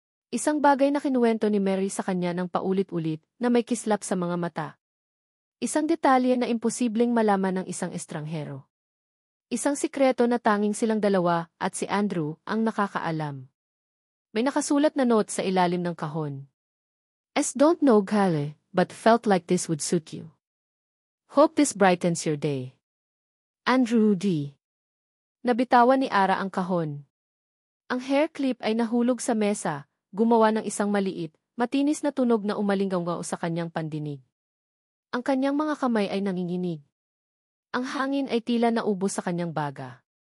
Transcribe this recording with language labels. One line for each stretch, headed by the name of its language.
Filipino: Isang bagay na kinuwento ni Mary sa kanya ng paulit-ulit na may kislap sa mga mata. Isang detalye na imposibleng malaman ng isang estranghero. Isang sikreto na tanging silang dalawa at si Andrew ang nakakaalam. May nakasulat na note sa ilalim ng kahon.
English: Don't know Gale, but felt like this would suit you. Hope this brightens your day. Andrew D.
Filipino: Nabitawan ni Ara ang kahon. Ang hair clip ay nahulog sa mesa, gumawa ng isang maliit, matinis na tunog na umalinggaw sa kanyang pandinig. Ang kanyang mga kamay ay nanginginig. Ang hangin ay tila naubos sa kanyang baga.